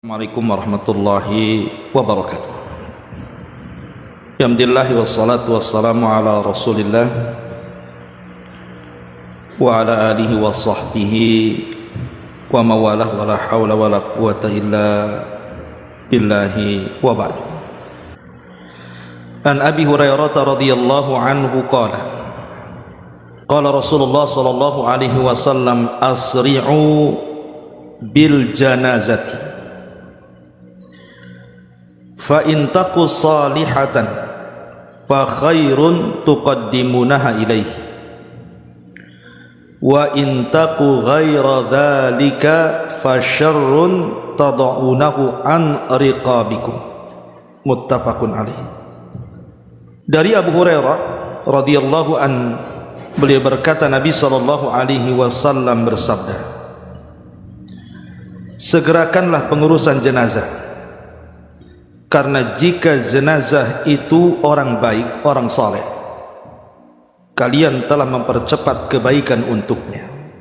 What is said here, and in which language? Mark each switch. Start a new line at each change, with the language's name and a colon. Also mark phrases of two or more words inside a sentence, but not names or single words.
Arabic: السلام عليكم ورحمة الله وبركاته. الحمد لله والصلاة والسلام على رسول الله وعلى آله وصحبه وموالاه ولا حول ولا قوة إلا بالله وبعد. عن أبي هريرة رضي الله عنه قال قال رسول الله صلى الله عليه وسلم أسرعوا بالجنازة فإن تك صالحة فخير تقدمونها إليه وإن تك غير ذلك فشر تضعونه عن رقابكم. متفق عليه.
Indonesian: Dari Abu Hurairah
Arabic: رضي الله عن,
Indonesian: beliau berkata, Nabi
Arabic: صلى الله عليه وسلم
Indonesian: bersabda, segerakanlah pengurusan jenazah, karena jika jenazah itu orang baik, orang saleh, kalian telah mempercepat kebaikan untuknya.